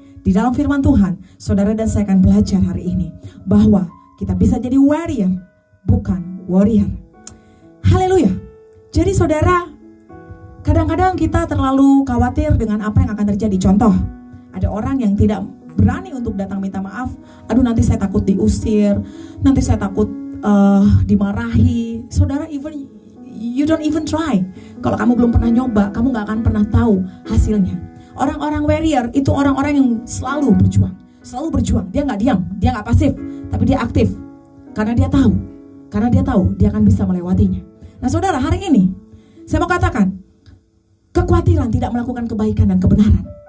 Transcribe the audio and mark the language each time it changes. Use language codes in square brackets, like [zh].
[id] Di dalam firman Tuhan, saudara dan saya akan belajar hari ini bahwa kita bisa jadi warrior, bukan warrior. Haleluya. Jadi saudara, Kadang-kadang kita terlalu khawatir dengan apa yang akan terjadi. Contoh, ada orang yang tidak berani untuk datang minta maaf. Aduh, nanti saya takut diusir, nanti saya takut dimarahi. [en] Saudara, even you don't even try. [id] Kalau kamu belum pernah nyoba, kamu gak akan pernah tahu hasilnya. Orang-orang warrior itu orang-orang yang selalu berjuang. Selalu berjuang, dia gak diam, dia gak pasif, tapi dia aktif. Karena dia tahu dia akan bisa melewatinya. Nah saudara, hari ini saya mau katakan, kekhawatiran tidak melakukan kebaikan dan kebenaran.